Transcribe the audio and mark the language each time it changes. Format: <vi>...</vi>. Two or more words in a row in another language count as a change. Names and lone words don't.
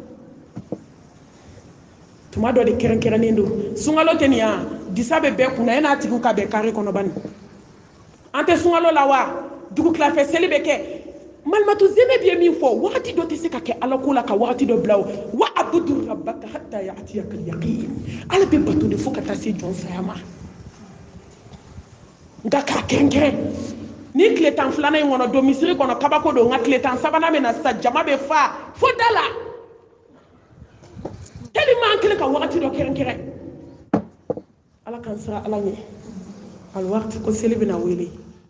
<bm>tuma dɔ de kɛrɛnkɛrɛnnen don sunkalo tɛ nin yan disa bɛ bɛɛ kunna e n'a tigiw ka bɛn kari kɔnɔ bani an tɛ sunkalo la wa dugu tilafɛ seli bɛ kɛ malimatu Zeynɛb ye min fɔ wagati dɔ tɛ se ka kɛ Ala ko la ka wagati dɔ bila o wa</bm> <ar>اعبد ربك حتى يأتيك اليقين</ar> <bm>Ala bɛ bato de fo ka taa se jɔn saya ma nka k'a kɛrɛnkɛrɛn ni tile 12 in kɔnɔ don misiri kɔnɔ kabako don nka tile 13 bɛ na sisan jama bɛ fa fo da la tellement an kɛlen ka wagati dɔ kɛrɛnkɛrɛn Ala k'an siran Ala ɲɛ alwaqti ko seli bɛna wele</bm>